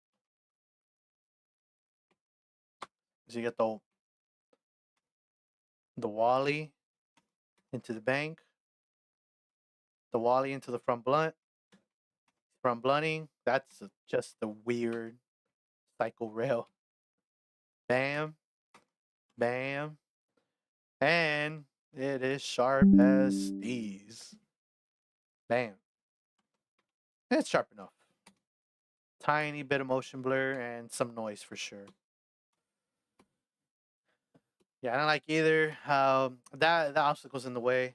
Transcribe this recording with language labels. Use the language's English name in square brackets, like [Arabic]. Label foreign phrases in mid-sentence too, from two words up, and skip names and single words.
[English] So you get the Wally into the bank. The Wally into the front blunt. Front blunting. That's just a weird cycle rail. Bam. Bam. And it is sharp as these. Bam. It's sharp enough. Tiny bit of motion blur and some noise for sure. Yeah, I don't like either how that obstacle's in the way.